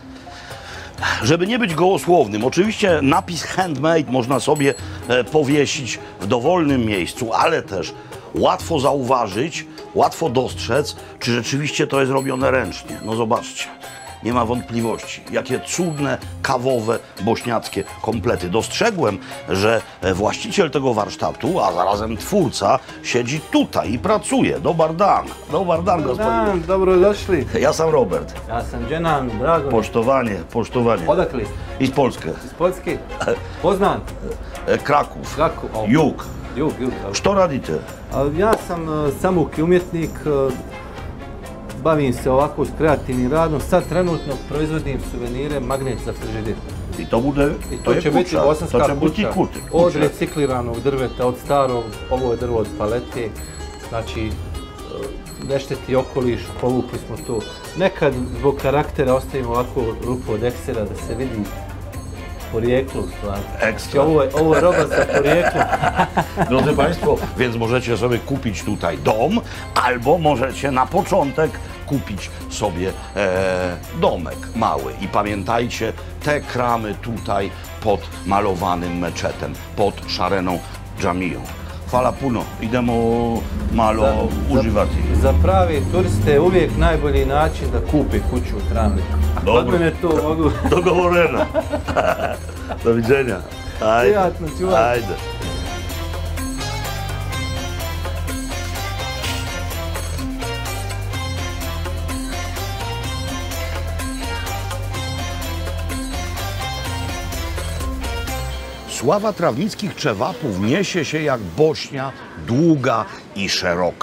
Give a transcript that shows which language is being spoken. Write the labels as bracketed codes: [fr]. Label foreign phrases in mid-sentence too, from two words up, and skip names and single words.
[pl] Żeby nie być gołosłownym, oczywiście napis handmade można sobie powiesić w dowolnym miejscu, ale też łatwo zauważyć, łatwo dostrzec, czy rzeczywiście to jest robione ręcznie. No zobaczcie. Nie ma wątpliwości, jakie cudne, kawowe, bośniackie komplety. Dostrzegłem, że właściciel tego warsztatu, a zarazem twórca, siedzi tutaj i pracuje. [bs] Dobar dan. Dobar dan, gospodine. Dobrodošli. Ja sam Robert. Ja sam Dženan, drago. Poštovanje, poštovanje. Odakle? Iz Polske. Iz Poljske. Poznan. Kraków. Kraków. O. Jug. Jug, dobro. Što radite? Ja sam samouk umjetnik, bavim se ovako s kreativnim radom. Sad trenutno proizvodim suvenire, magnet za frižider. I to bude, I to će biti bosanska to će biti kuća. Od recikliranog drveta, od starog, ovo je drvo od palete. Znači, ne šteti okoliš, povukli smo to. Nekad zbog karaktera ostavimo ovako rupu od eksera da se vidi porijeklo u stvari. Ekstra. Ovo je roba za porijeklo. [pl] Drodzy Państwo, więc możecie sobie kupić tutaj dom, albo możecie na początek kupić sobie domek mały. I pamiętajcie, te kramy tutaj pod malowanym meczetem, pod szareną dżamiją. [bs] Hvala puno, idemo malo uživati. Za prave turiste je uvijek najbolji način da kupe kuću u Travniku. Dobro. Kod mene to mogu. Dogovoreno. [pl] Do widzenia. [bs] Ajde. Prijatno, čuvaj. Ajde. [pl] Sława trawnickich czewapów niesie się jak Bośnia, długa i szeroka.